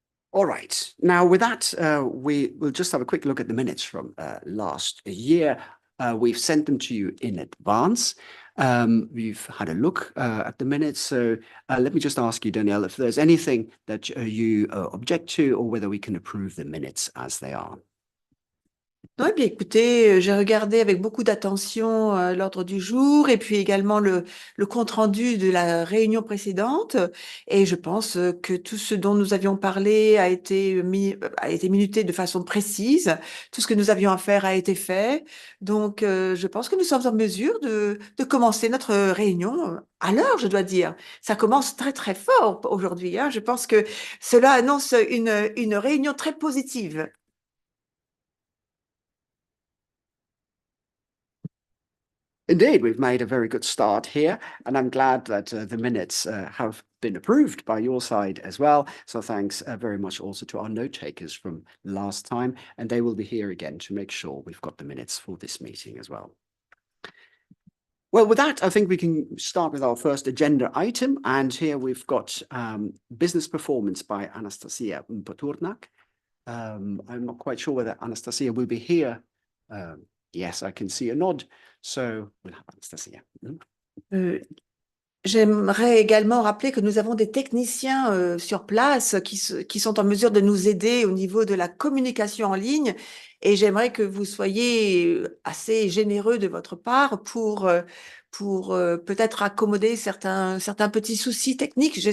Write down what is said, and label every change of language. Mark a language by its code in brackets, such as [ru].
[en] All right. Now, with that, we will just have a quick look at the minutes from last year. We've sent them to you in advance. We've had a look at the minutes. So let me just ask you, Danielle, if there's anything that you object to, or whether we can approve the minutes as they are. [fr] Oui, bien écoutez, j'ai regardé avec beaucoup d'attention l'ordre du jour et puis également le compte-rendu de la réunion précédente. Et je pense que tout ce dont nous avions parlé a été minuté de façon précise. Tout ce que nous avions à faire a été fait. Donc, je pense que nous sommes en mesure de commencer notre réunion à l'heure, je dois dire. Ça commence très, très fort aujourd'hui, hein. Je pense que cela annonce une réunion très positive. [en] Indeed, we've made a very good start here, and I'm glad that the minutes have been approved by your side as well. So thanks very much also to our note takers from last time, and they will be here again to make sure we've got the minutes for this meeting as well. Well, with that, I think we can start with our first agenda item. And here we've got business performance by Anastasia Paturnak. I'm not quite sure whether Anastasia will be here. Yes, I can see a nod. So we'll have Anastasia. [fr] Euh, J'aimerais également rappeler que nous avons des techniciens sur place qui sont en mesure de nous aider au niveau de la communication en ligne et j'aimerais que vous soyez assez généreux de votre part pour peut-être accommoder certains petits soucis techniques.